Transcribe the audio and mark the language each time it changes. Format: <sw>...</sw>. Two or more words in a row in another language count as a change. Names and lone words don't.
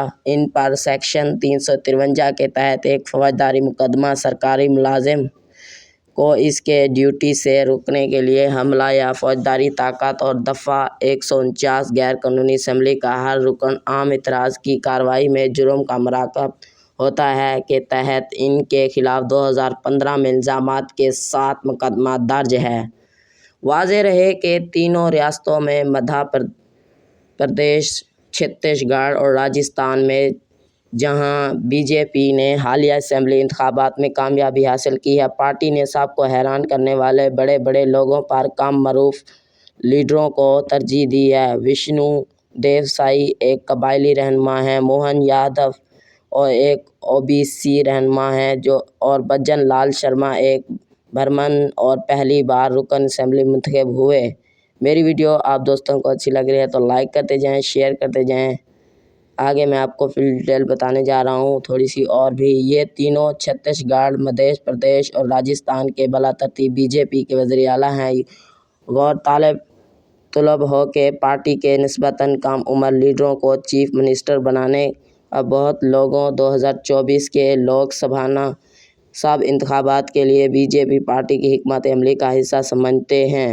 <ur>ان پر سیکشن 353 کے تحت ایک فوجداری مقدمہ سرکاری ملازم کو اس کے ڈیوٹی سے روکنے کے لیے حملہ یا فوجداری طاقت اور دفعہ 149 غیر قانونی اسمبلی کا ہر رکن عام اعتراض کی کارروائی میں جرم کا مرتکب ہوتا ہے کے تحت ان کے خلاف 2015 میں الزامات کے ساتھ مقدمہ درج ہے۔ واضح رہے کہ تینوں ریاستوں میں مدھیہ پردیش، چھتیس گڑھ اور راجستھان میں جہاں بی جے پی نے حالیہ اسمبلی انتخابات میں کامیابی حاصل کی ہے، پارٹی نے سب کو حیران کرنے والے بڑے بڑے لوگوں پر کم معروف لیڈروں کو ترجیح دی ہے۔ وشنو دیو سائی ایک قبائلی رہنما ہیں، موہن یادو ایک او بی سی رہنما ہیں اور بھجن لال شرما ایک برہمن اور پہلی بار رکن اسمبلی منتخب ہوئے۔ میری ویڈیو آپ دوستوں کو اچھی لگ رہی ہے تو لائک کرتے جائیں، شیئر کرتے جائیں۔ آگے میں آپ کو</ur> <en>full detail</en> <ur>بتانے جا رہا ہوں تھوڑی سی اور بھی۔ یہ تینوں چھتیس گڑھ، مدھیہ پردیش اور راجستھان کے بلا ترتیب بی جے پی کے وزیر اعلیٰ ہیں۔ غور طلب ہو کہ پارٹی کے نسبتاً کم عمر لیڈروں کو</ur> <en>chief minister</en> <ur>بنانے اب بہت لوگوں 2024 کے لوک سبھا انتخابات کے لیے بی جے پی پارٹی کی حکمت عملی کا حصہ سمجھتے ہیں۔</ur>